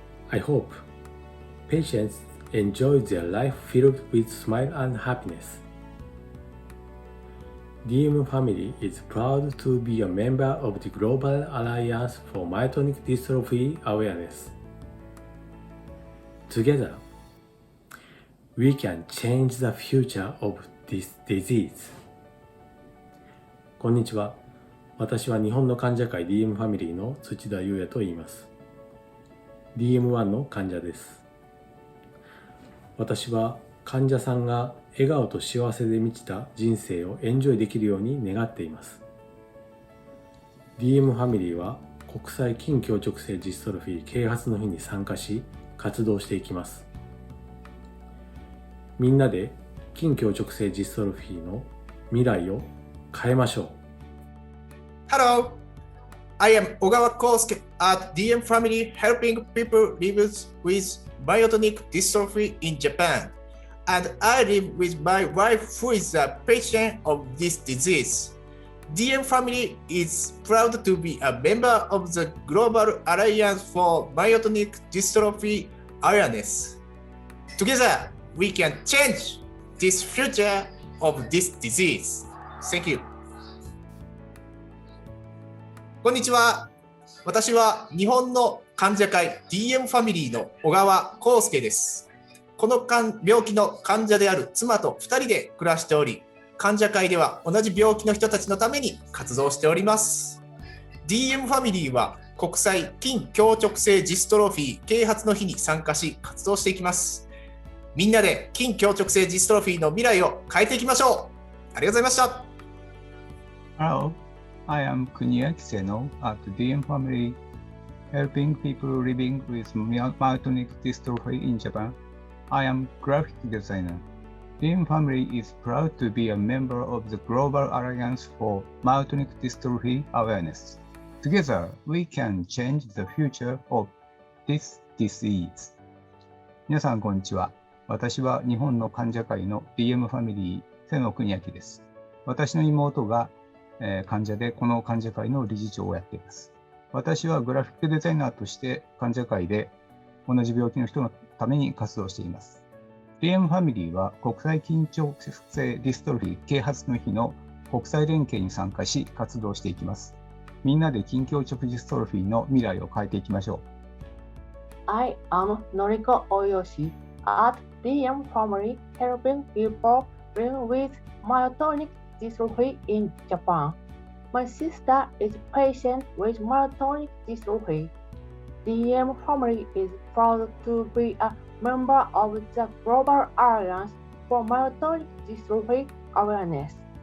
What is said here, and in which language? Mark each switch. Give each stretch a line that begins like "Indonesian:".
English: I hope patients enjoy their life filled with smile and happiness.DM family is proud to be a member of the Global Alliance for Myotonic Dystrophy Awareness. Together, we can change the future of this disease.
Japanese: こんにちは。私は日本の患者会 DM ファミリーの土田裕也と言います。 DM1 の患者です。私は患者さんが笑顔と幸せで満ちた人生をエンジョイできるように願っています。 DM ファミリーは国際筋強直性ジストロフィー啓発の日に参加し、活動していきます。みんなで筋強直性ジストロフィーの未来を変えましょう。
English: Hello, I am Ogawa Kosuke at DM Family helping people live with myotonic dystrophy in Japan.And I live with my wife who is a patient of this disease. DM family is proud to be a member of the Global Alliance for Myotonic Dystrophy Awareness. Together, we can change this future of this disease. Thank you.
Japanese: こんにちは。私は日本の患者会 DM ファミリーの小川康介です。この病気の患者である妻と2人で暮らしており、患者会では同じ病気の人たちのために活動しております。 DM ファミリーは国際筋強直性ジストロフィー啓発の日に参加し活動していきます。みんなで筋強直性ジストロフィーの未来を変えていきましょう。ありがとうございました。
English: Hello, I am Kunya Kiseno at DM Family, helping people living with myotonic dystrophy in Japan. I am graphic designer. DM Family is proud to be a member of the Global Alliance for Myotonic Dystrophy Awareness. Together, we can change the future of this disease.
Japanese: 皆さん、こんにちは。私は日本の患者会の DM ファミリー、瀬野邦明です。私の妹が患者でこの患者会の理事長をやっています。私はグラフィックデザイナーとして患者会で同じ病気の人のために活動しています。 DM ファミリーは国際緊張性ディストロフィー啓発の日の国際連携に参加し活動していきます。みんなで筋強直ディストロフィーの未来を変えていきましょう。
English: I am Noriko Oyoshi at DM Family, helping people living with myotonic dystrophy in Japan. My sister is a patient with myotonic dystrophy. DM Family is proud to be a member of the Global Alliance for Myotonic Dystrophy Awareness.